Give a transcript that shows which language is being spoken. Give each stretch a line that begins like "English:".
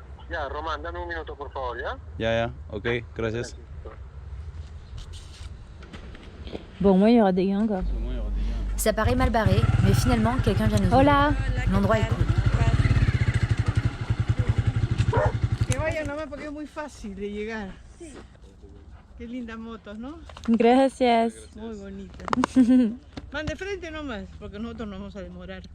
Spanish: Ya, Román, dame un minuto, por favor, ¿ya? Ya, ok, gracias.
French: Bon, au moins il y aura des gains quoi. Ça paraît mal barré, mais finalement quelqu'un vient nous ouvrir. Hola. L'endroit est cool.
Spanish: vaya nomás porque es muy fácil de llegar. Qué lindas motos, ¿no? Gracias. Muy bonitas. Van de frente nomás, porque nosotros nos vamos a demorar.